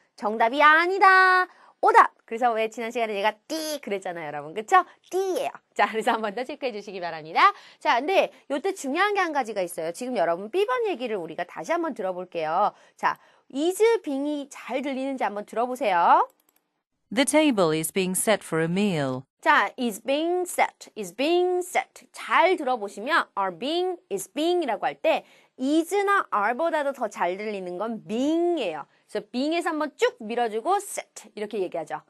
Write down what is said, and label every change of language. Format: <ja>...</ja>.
<ko>정답이 아니다. 오답. 그래서 왜 지난 시간에 제가 띠 그랬잖아요, 여러분. 그쵸? 띠예요. 자, 그래서 한 번 더 체크해 주시기 바랍니다. 자, 근데 요때 중요한 게 한 가지가 있어요. 지금 여러분 B번 얘기를 우리가 다시 한번 들어볼게요. 자, is being이 잘 들리는지 한번 들어보세요.</ko> <en>The table is being set for a meal. 자, is being set, is being set.</en> <ko>잘 들어보시면 are being, is being이라고 할 때 is나 are보다도 더 잘 들리는 건 being이에요. 그래서 being에서 한번 쭉 밀어주고 set 이렇게 얘기하죠.</ko>